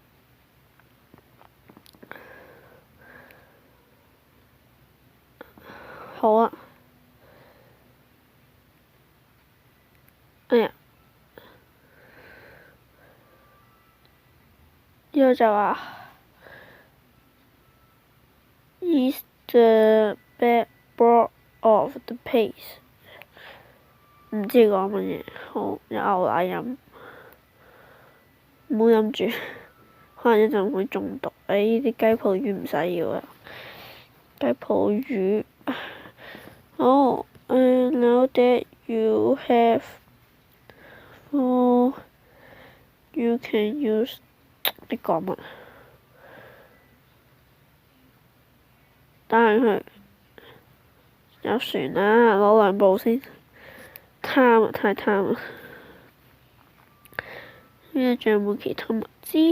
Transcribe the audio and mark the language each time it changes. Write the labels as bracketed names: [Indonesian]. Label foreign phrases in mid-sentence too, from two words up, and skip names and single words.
[Cantonese] 好啊。哎呀，呢個就話 [English] is the backbone of the place。 [Cantonese] 唔知講乜嘢，好，有牛奶飲，唔好飲住，可能一陣會中毒。呢啲雞泡魚唔使要啦，雞泡魚。 [English] 好 ，now that you have you can use。 [Cantonese] 你講乜？但係佢有船啦，攞兩部先。貪啊！太貪啦！呢度仲有冇其他物資？